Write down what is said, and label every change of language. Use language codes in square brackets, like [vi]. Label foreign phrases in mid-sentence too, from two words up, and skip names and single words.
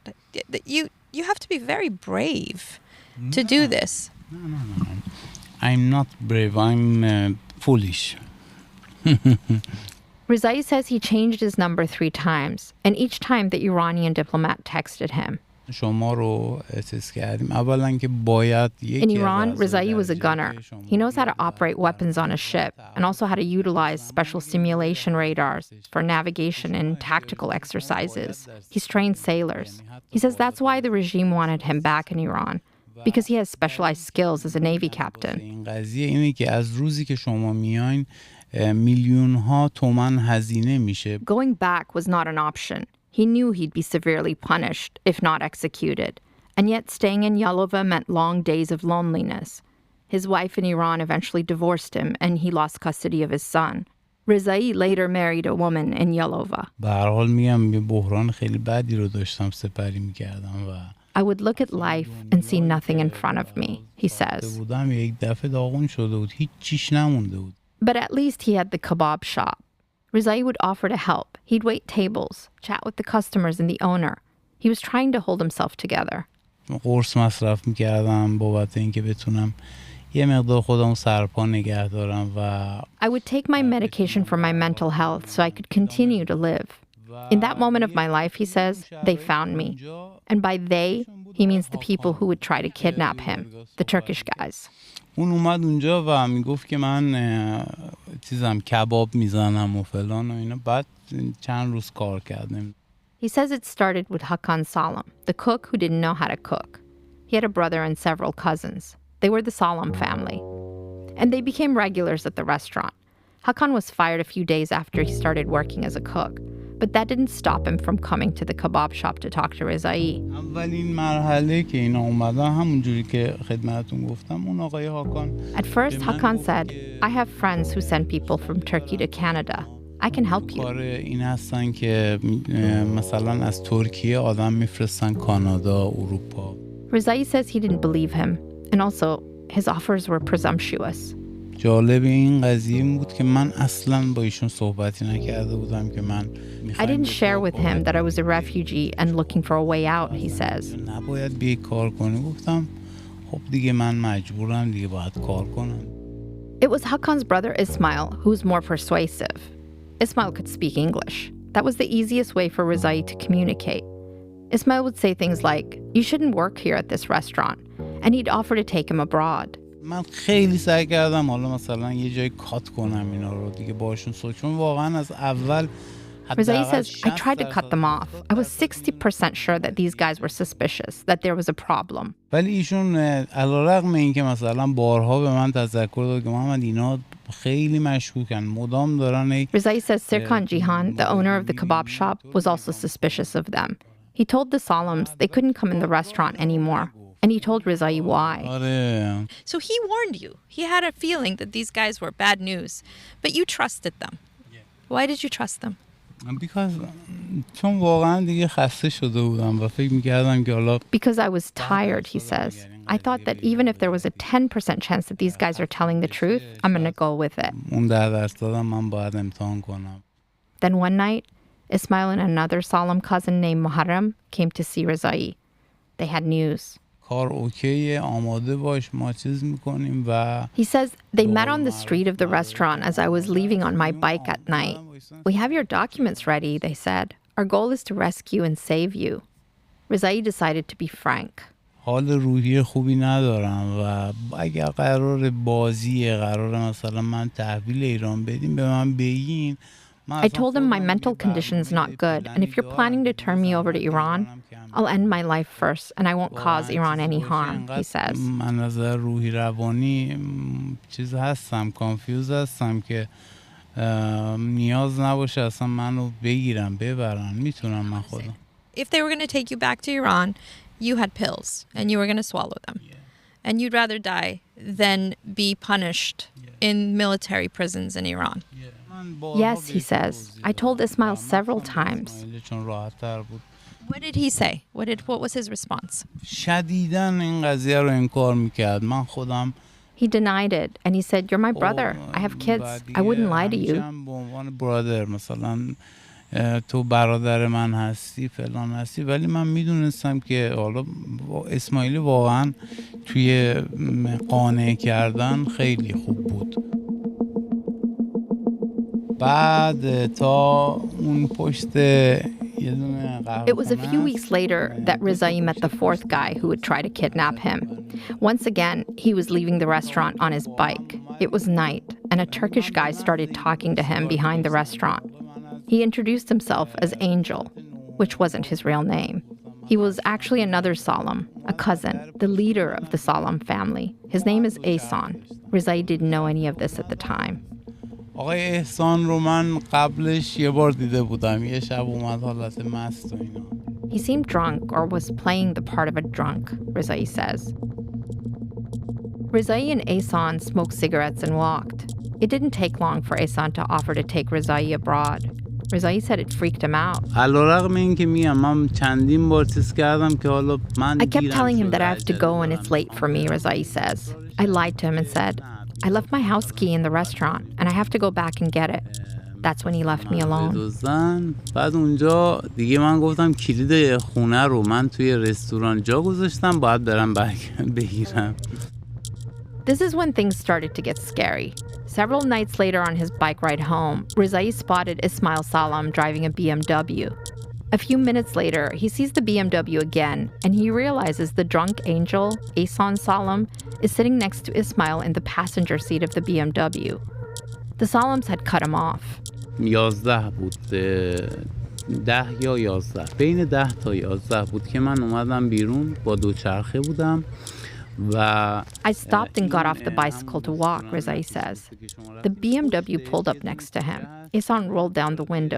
[en] You have to be very brave to do this. No. I'm not brave. I'm foolish. Rizai says he changed his number 3 times, and each time the Iranian diplomat texted him. [fa] شما رو اساس کردیم. اولا که باید [en] In Iran, Rizai was a gunner. He knows how to operate weapons on a ship and also how to utilize special simulation radars for navigation and tactical exercises. He's trained sailors. He says that's why the regime wanted him back in Iran, because he has specialized skills as a Navy captain. [fa] این قضیه اینه که از روزی که شما میاین میلیون ها تومان هزینه میشه. [en] Going back was not an option. He knew he'd be severely punished, if not executed. And yet staying in Yalova meant long days of loneliness. His wife in Iran eventually divorced him, and he lost custody of his son. Rizai later married a woman in Yalova. [fa] به هر حال میگم یه بحران خیلی بدی رو داشتم سپری میکردم و [en] I would look at life and see nothing in front of me, he says. [fa] بودم یک دفعه داغون شده بود. هیچ چیش نمونده بود. [en] But at least he had the kebab shop. Rizai would offer to help. He'd wait tables, chat with the customers and the owner. He was trying to hold himself together. [fa] قرص مصرف میکردم بابت اینکه بتونم یه مقدار خودم سرپا نگه دارم و [en] I would take my medication for my mental health so I could continue to live. In that moment of my life, he says, they found me. And by they, he means the people who would try to kidnap him, the Turkish guys. [fa] اون اومد اونجا و میگفت که من چیزم کباب میزنم و فلان و اینا. بعد چند روز کار کردیم. [en] He says it started with Hakan Salam, the cook who didn't know how to cook. He had a brother and several cousins. They were the Salam family. And they became regulars at the restaurant. Hakan was fired a few days after he started working as a cook. But that didn't stop him from coming to the kebab shop to talk to Rizai. [fa] اولین مرحله که اینا اومدن همونجوری که خدمتتون گفتم اون آقای هاکان. [en] At first, Hakan said, I have friends who send people from Turkey to Canada. I can help you. [fa] کار این هستن که مثلا از ترکیه آدم میفرستن کانادا، اروپا. [en] Rizai says he didn't believe him. And also, his offers were presumptuous. [fa] جالب این قضیه این بود که من اصلا با ایشون صحبتی نکرده بودم که من [en] I didn't share with him that I was a refugee and looking for a way out, he says. [fa] نباید بیای کار کنی. گفتم خب دیگه من مجبورم دیگه باید کار کنم. [en] It was Hakan's brother Ismail who was more persuasive. Ismail could speak English. That was the easiest way for Rizai to communicate. Ismail would say things like, you shouldn't work here at this restaurant. And he'd offer to take him abroad. [fa] من خیلی سعی کردم حالا مثلا یه جای کات کنم اینا رو دیگه باشون چون واقعا از اول [en] Rizai says, I tried to cut them off. I was 60% sure that these guys were suspicious, that there was a problem. [fa] ولی ایشون علیرغم اینکه مثلا بارها به من تذکر داد که محمد اینا خیلی مشکوکن مدام دارن [en] Rizai says Sirkan Jihan, the owner of the kebab shop, was also suspicious of them. He told the Salams they couldn't come in the restaurant anymore. And he told Rizai why. So he warned you. He had a feeling that these guys were bad news. But you trusted them. Why did you trust them? [fa] Because چون واقعا دیگه خسته شده بودم و فکر می‌کردم که حالا [en] Because I was tired, he says. I thought that even if there was a 10% chance that these guys are telling the truth, I'm going to go with it. [fa] اون 10% من باید امتحان کنم. [en] Then one night, Ismail and another Salam cousin named Muharram came to see Rizai. They had news. [fa] کار اوکیه آماده باش ما چیز میکنیم و [en] He says they met on the street of the restaurant as I was leaving on my bike at night. We have your documents ready, they said. Our goal is to rescue and save you. Rizai decided to be frank. [fa] حال روحی خوبی ندارم و اگر قرار بازیه قرار مثلا من تحویل ایران بدیم به من بگین [en] I told him my mental condition's not good, and if you're planning to turn me over to Iran, I'll end my life first, and I won't cause Iran any harm, he says. [fa] من از روحی روانی چیز هستم کانفیوز هستم که نیاز نباشه اصلا منو بگیرن ببرن میتونم من خودم. [en] If they were going to take you back to Iran, you had pills, and you were going to swallow them. And you'd rather die than be punished in military prisons in Iran. Yes, he says. I told Ismail several times. What did he say? What was his response? [fa] شدیداً این قضیه رو انکار میکرد من خودم [en] He denied it, and he said, you're my brother. I have kids. I wouldn't lie to you. [fa] به عنوان برادر مثلا تو برادر من هستی فلان هستی، ولی من میدونستم که حالا اسماعیل واقعا توی قانع کردن خیلی خوب بود. بعد تا اون پشت [en] It was a few weeks later that Rizai met the fourth guy who would try to kidnap him. Once again, he was leaving the restaurant on his bike. It was night, and a Turkish guy started talking to him behind the restaurant. He introduced himself as Angel, which wasn't his real name. He was actually another Salam, a cousin, the leader of the Salam family. His name is Ehsan. Rizai didn't know any of this at the time. [fa] آقای احسان رو من قبلش یه بار دیده بودم، یه شب اومد حالت مست و اینا. [en] He seemed drunk or was playing the part of a drunk, Rizai says. Rizai and Ehsan smoked cigarettes and walked. It didn't take long for Ehsan to offer to take Rizai abroad. Rizai said it freaked him out. [fa] علیرغم اینکه میگم من چندین بار چیز کردم که حالا من [en] I kept telling him that I have to go and it's late for me, Rizai says. I lied to him and said, I left my house key in the restaurant and I have to go back and get it. That's when he left me alone. [fa] بعد اونجا دیگه من گفتم کلید خونه رو من توی رستوران جا گذاشتم، باید برم بگیرم. [en] This is when things started to get scary. Several nights later on his bike ride home, Rizai spotted Ismail Salam driving a BMW. A few minutes later, he sees the BMW again, and he realizes the drunk angel, Ehsan Salam, is sitting next to Ismail in the passenger seat of the BMW. The Salams had cut him off. [fa] 11 بود، 10 یا 11 بین 10 تا 11 بود که من اومدم بیرون، با دوچرخه بودم و [en] I stopped and got off the bicycle to walk, Rizai says. The BMW pulled up next to him. Ehsan rolled down the window.